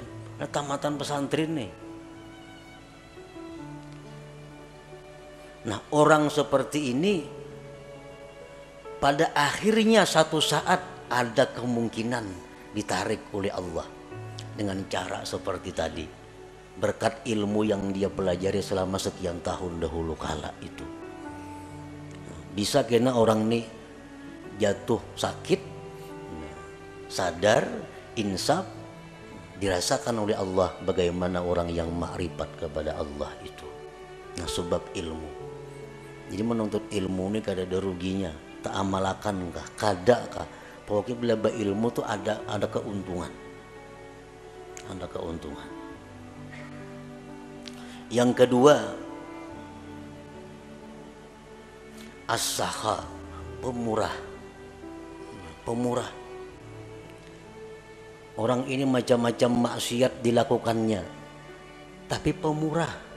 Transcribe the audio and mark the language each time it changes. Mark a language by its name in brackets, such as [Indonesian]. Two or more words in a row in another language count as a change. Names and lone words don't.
[Indonesian] Nah, tamatan pesantren nih. Nah, orang seperti ini pada akhirnya satu saat ada kemungkinan ditarik oleh Allah dengan cara seperti tadi, berkat ilmu yang dia pelajari selama sekian tahun dahulu kala itu. Bisa kena orang ini jatuh sakit, sadar, insaf, dirasakan oleh Allah bagaimana orang yang makrifat kepada Allah itu. [Banjar] Nah, sebab ilmu. Jadi menuntut ilmu ini kada ada ruginya, tak amalakan kah, kada kah, pokoknya bila ilmu tuh ada keuntungan, ada keuntungan. [Indonesian] Yang kedua, as-sakha, pemurah. Orang ini macam-macam maksiat dilakukannya, tapi pemurah.